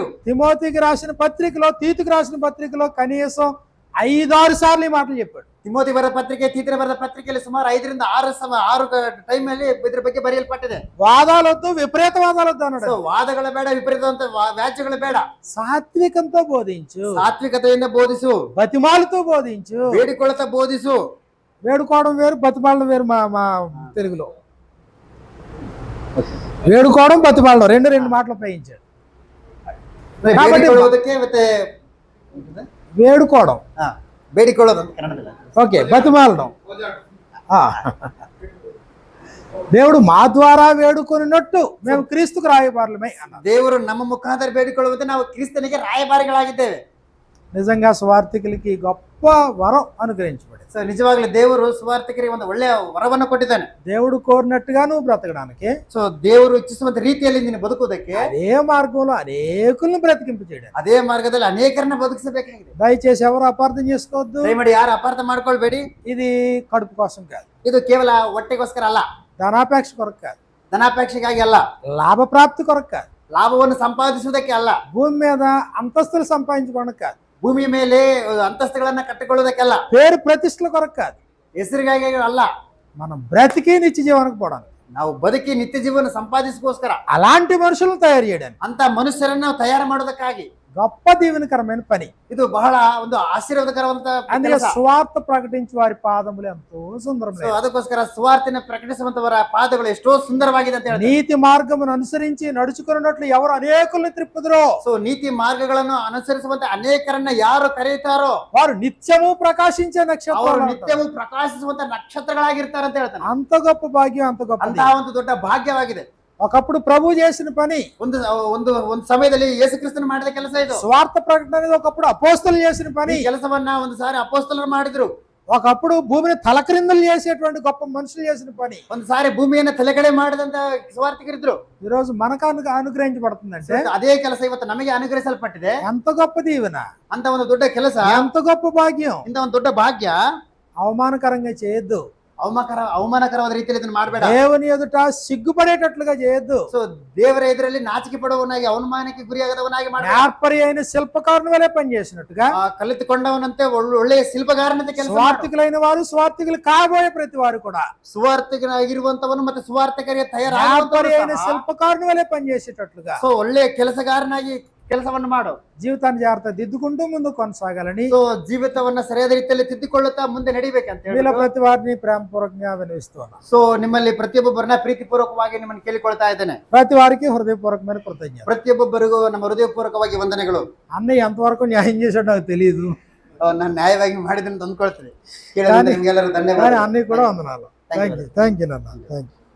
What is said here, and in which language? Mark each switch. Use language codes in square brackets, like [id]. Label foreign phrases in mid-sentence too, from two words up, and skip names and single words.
[te] తిమోతికి రాసిన పత్రికలో, తీతుకి రాసిన పత్రికలో కనీసం 5-6 సార్లు ఈ మాటలు చెప్పాడు. [kn] ತಿಮೋತಿ ಬರೆದ ಪತ್ರಿಕೆ, ತೀತನ ಬರೆದ ಪತ್ರಿಕೆಯಲ್ಲಿ ಸುಮಾರು 5ರಿಂದ 6 ಟೈಮ್ ಅಲ್ಲಿ ಇದ್ರ ಬಗ್ಗೆ ಬರೆಯಲ್ಪಟ್ಟಿದೆ. [te] వాదాలొద్దు, విపరీతవాదాలొద్దు అన్నాడు. [kn] ಸೊ ವಾದಗಳ ಬೇಡ, ವಿಪರೀತ ವ್ಯಾಜ್ಯಗಳು ಬೇಡ. [te] సాత్వికంతో బోధించు, [kn] ಸಾತ್ವಿಕತೆಯಿಂದ ಬೋಧಿಸು, [te] బతిమాలతో బోధించు. [kn] ಬೇಡಿಕೊಳ್ಳುತ್ತಾ ಬೋಧಿಸು. [te] వేడుకోవడం వేరు, బతిమాలడం వేరు. మా తెలుగులో వేడుకోవడం, బతిమాలడం రెండు మాటలు ఉపయోగించాడు. [kn] ಬೇಡಿಕೊಳ್ಳುವುದಕ್ಕೆ ಮತ್ತೆ [te] వేడుకోవడం, [kn] ಬೇಡಿಕೊಳ್ಳೋದು ಅಂತ ಕನ್ನಡದಲ್ಲಿ. [te] ఓకే, బతిమాలడం. దేవుడు మా ద్వారా వేడుకొనినట్టు మేము క్రీస్తుకు రాయబారులమై అన్నారు. [kn] ದೇವರು ನಮ್ಮ ಮುಖಾಂತರ ಬೇಡಿಕೊಳ್ಳುವಂತೆ ನಾವು ಕ್ರಿಸ್ತನಿಗೆ ರಾಯಭಾರಿಗಳಾಗಿದ್ದೇವೆ. [te] నిజంగా స్వార్థికులకి గొప్ప వరం అనుగ్రహించబడింది. [kn] ಸೊ ನಿಜವಾಗ್ಲೂ ದೇವರು ಸುವಾರ್ಥಿಕರಿಗೆ ಒಂದು ಒಳ್ಳೆಯ ವರವನ್ನು ಕೊಟ್ಟಿದ್ದಾನೆ. [te] దేవుడు కోరినట్టుగా నువ్వు బ్రతకడానికి, [kn] ಸೊ ದೇವರು ಇಚ್ಛಿಸುವಂತ ರೀತಿಯಲ್ಲಿ ನೀನು ಬದುಕುವುದಕ್ಕೆ, [te] అదే మార్గంలో అనేకులను బ్రతికింపు చేయడం. [kn] ಅದೇ ಮಾರ್ಗದಲ್ಲಿ ಅನೇಕರನ್ನ ಬದುಕಿಸಬೇಕಾಗಿದೆ. [te] దయచేసి ఎవరు అపార్థం చేసుకోవద్దు. [kn] ದಯಮಾಡಿ ಯಾರು ಅಪಾರ್ಥ ಮಾಡ್ಕೊಳ್ಬೇಡಿ. [te] ఇది కడుపు కోసం కాదు, [kn] ಇದು ಕೇವಲ ಹೊಟ್ಟೆಗೋಸ್ಕರ ಅಲ್ಲ, [te] ధనాపేక్ష కొరకు కాదు, [kn] ಧನಾಪೇಕ್ಷೆಗಾಗಿ ಅಲ್ಲ, [te] లాభ ప్రాప్తి కొరకు కాదు, [kn] ಲಾಭವನ್ನು ಸಂಪಾದಿಸುವುದಕ್ಕೆ ಅಲ್ಲ, [te] భూమి మీద అంతస్తులు సంపాదించుకోవడానికి కాదు, [kn] ಭೂಮಿಯ ಮೇಲೆ ಅಂತಸ್ತುಗಳನ್ನ ಕಟ್ಟಿಕೊಳ್ಳುವುದಕ್ಕಲ್ಲ, [te] పేరు ప్రతిష్టల కొరకు కాదు, [kn] ಹೆಸರಿಗಾಗಿ ಅಲ್ಲ, [te] మనం బ్రతికి నిత్య జీవనకు పోవడానికి, [kn] ನಾವು ಬದುಕಿ ನಿತ್ಯ ಜೀವನ ಸಂಪಾದಿಸೋಸ್ಕರ [te] అలాంటి మనుషులను తయారు చేయడానికి, [kn] ಅಂತ ಮನುಷ್ಯರನ್ನ ನಾವು ತಯಾರು ಮಾಡೋದಕ್ಕಾಗಿ [te] గొప్ప దీవెనకరమైన పని. [kn] ಇದು ಬಹಳ ಒಂದು ಆಶೀರ್ವಾದಕರವಂತ [te] అందుకే [kn] ಕೆಲಸ. [te] స్వార్థ ప్రకటించి వారి పాదములు ఎంతో So, సుందరమైన, [kn] ಅದಕ್ಕೋಸ್ಕರ ಸುವಾರ್ತೆನ ಪ್ರಕಟಿಸುವಂತವರ ಪಾದಗಳು ಎಷ್ಟೋ ಸುಂದರವಾಗಿದೆ ಅಂತ ಹೇಳ್ತಾರೆ. [te] నీతి మార్గమును అనుసరించి నడుచుకున్నట్లు ఎవరు అనేకులను త్రిప్పుదురో, [kn] ಸೊ ನೀತಿ ಮಾರ್ಗಗಳನ್ನು ಅನುಸರಿಸುವಂತ ಅನೇಕರನ್ನ ಯಾರು ಕರೆಯುತ್ತಾರೋ [te] వారు నిత్యము ప్రకాశించే [kn] ಅವರು [te] నక్షత్రాలు. [kn] ನಿತ್ಯವೂ ಪ್ರಕಾಶಿಸುವಂತ ನಕ್ಷತ್ರಗಳಾಗಿರ್ತಾರೆ ಅಂತ ಹೇಳ್ತಾನೆ. [te] అంత గొప్ప భాగ్యం, అంత గొప్ప [kn] ಅಂತಹ ಒಂದು ದೊಡ್ಡ ಭಾಗ್ಯವಾಗಿದೆ. [te] ఒకప్పుడు ప్రభు చేసిన పని, [kn] ಒಂದು ಒಂದು ಒಂದು ಸಮಯದಲ್ಲಿ ಯೇಸು ಕ್ರಿಸ್ತನ ಮಾಡಿದ ಕೆಲಸ ಇದು. [te] స్వార్థ ప్రకటన అనేది ఒకప్పుడు అపోస్తలు చేసిన పని. [kn] ಈ ಕೆಲಸವನ್ನ ಒಂದು ಸಾರಿ ಅಪೊಸ್ತಲರು ಮಾಡಿದ್ರು. [te] ఒకప్పుడు భూమిని తలక్రిందులు చేసేటువంటి గొప్ప మనుషులు చేసిన పని. [kn] ಒಂದು ಸಾರಿ ಭೂಮಿಯನ್ನ ತಲೆಗಡೆ ಮಾಡಿದಂತ ಸುವಾರ್ತಿಕರಿದ್ರು. [te] ఈ రోజు మనకు అనుగ్రహించబడుతుందంటే [kn] ಅದೇ ಕೆಲಸ ಇವತ್ತು ನಮಗೆ ಅನುಗ್ರಹಿಸಲ್ಪಟ್ಟಿದೆ. [te] ఎంత గొప్ప దీవెన, [kn] ಅಂತ ಒಂದು ದೊಡ್ಡ ಕೆಲಸ, [te] ఎంత గొప్ప భాగ్యం. [kn] ಇಂತ ಒಂದು ದೊಡ್ಡ ಭಾಗ್ಯ. [te] అవమానకరంగా చేయొద్దు, [kn] ಅವಮಾನಕರವಾದ ರೀತಿಯಲ್ಲಿ ಇದನ್ನು ಮಾಡಬೇಡ. [te] దేవుని ఎదుట సిగ్గుపడేటట్లుగా చేయొద్దు. [kn] ಸೊ ದೇವರ ಎದುರಲ್ಲಿ ನಾಚಿಕೆ ಪಡುವವನಾಗಿ, ಅವಮಾನಕ್ಕೆ ಗುರಿಯಾಗದವನಾಗಿ ಮಾಡಬೇಡ. [te] నేర్పరి అయిన శిల్పకారుని వలె పనిచేసినట్టుగా [kn] ಕಲಿತುಕೊಂಡವನಂತೆ ಒಳ್ಳೆಯ ಶಿಲ್ಪಗಾರನಂತೆ ಕೆಲಸ ಮಾಡು. [te] స్వార్థికులైన వారు, స్వార్థికులు కాబోయే ప్రతి వారు కూడా [kn] ಸುವಾರ್ಥಕನಾಗಿರುವಂತವನು ಮತ್ತೆ ಸುವಾರ್ಥಕರಿಗೆ [te] నేర్పరి అయిన [kn] ತಯಾರಾಗುವಂತ [te] శిల్పకారుని వలె పనిచేసేటట్లుగా [kn] ಸೊ ಒಳ್ಳೆಯ ಕೆಲಸಗಾರನಾಗಿ ಕೆಲಸವನ್ನು ಮಾಡು. [te] జీవితాన్ని జాగ్రత్త దిద్దుకుంటూ ముందు కొనసాగాలని, [kn] ಸೊ ಜೀವಿತವನ್ನ ಸರಿಯಾದ ರೀತಿಯಲ್ಲಿ ತಿದ್ದುಕೊಳ್ಳುತ್ತಾ ಮುಂದೆ ನಡಿಬೇಕಂತ [te] వీళ్ళ [kn] ಹೇಳಿ [te] ప్రతి వారిని ప్రేమపూర్వకంగా వినవిస్తున్నాను. [kn] ಸೊ ನಿಮ್ಮಲ್ಲಿ ಪ್ರತಿಯೊಬ್ಬರನ್ನ ಪ್ರೀತಿಪೂರ್ವಕವಾಗಿ ನಿಮ್ಮನ್ನು ಕೇಳಿಕೊಳ್ತಾ ಇದ್ದೇನೆ. [te] ప్రతి వారికి హృదయపూర్వకమైన కృతజ్ఞత. [kn] ಪ್ರತಿಯೊಬ್ಬರಿಗೂ ನಮ್ಮ ಹೃದಯಪೂರ್ವಕವಾಗಿ ವಂದನೆಗಳು. [te] అన్నయ్య ఎంతవరకు న్యాయం చేశాడు నాకు తెలియదు, [kn] ನಾನು ನ್ಯಾಯವಾಗಿ ಮಾಡಿದ್ದೀನಿ ಅಂತ ಅಂದ್ಕೊಳ್ತೀನಿ. ಕೇಳಿದ್ರೆ ನಿಮ್ಗೆಲ್ಲರೂ ಧನ್ಯವಾದ. [te] అన్నయ్య కూడా వందనాలు. [en] thank you [te] నాన్న, [en] thank you.